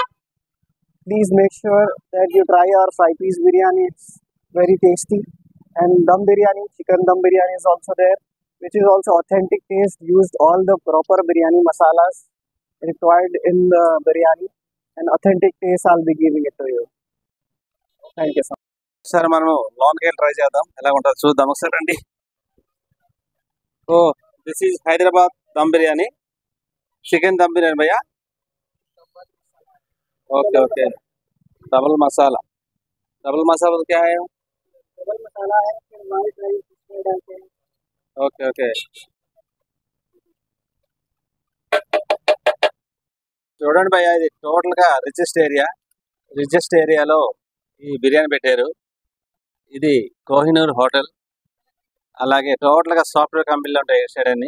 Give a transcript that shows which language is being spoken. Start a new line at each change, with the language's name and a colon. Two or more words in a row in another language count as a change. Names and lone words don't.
English: Please make sure that you try our fry piece biryani. It's very tasty. And dum biryani, chicken dum biryani is also there, which is also authentic taste. Used all the proper biryani masalas required in the biryani, and authentic taste I'll be giving it to you. Thank you so much.
Telugu: సరే, మనం లోన్కి వెళ్ళి ట్రై చేద్దాం, ఎలా ఉంటుందో చూద్దాం ఒకసారి రండి.
English: Oh, this is Hyderabad dum biryani, chicken dum biryani bhayya. okay okay,
Hindi: डबल मसाला क्या है? Double masala है, फिर
English: white rice
Hindi: इसमें डालते हैं.
English: okay okay,
Telugu: చూడండి భయ్యా, ఇది టోటల్ గా
English: richest area-lo
Telugu: ఈ బిర్యానీ పెట్టారు. ఇది కోహినూర్ హోటల్. అలాగే టోటల్ గా
English: software company-lo
Telugu: ఉంటాయి సైడ్ అన్ని.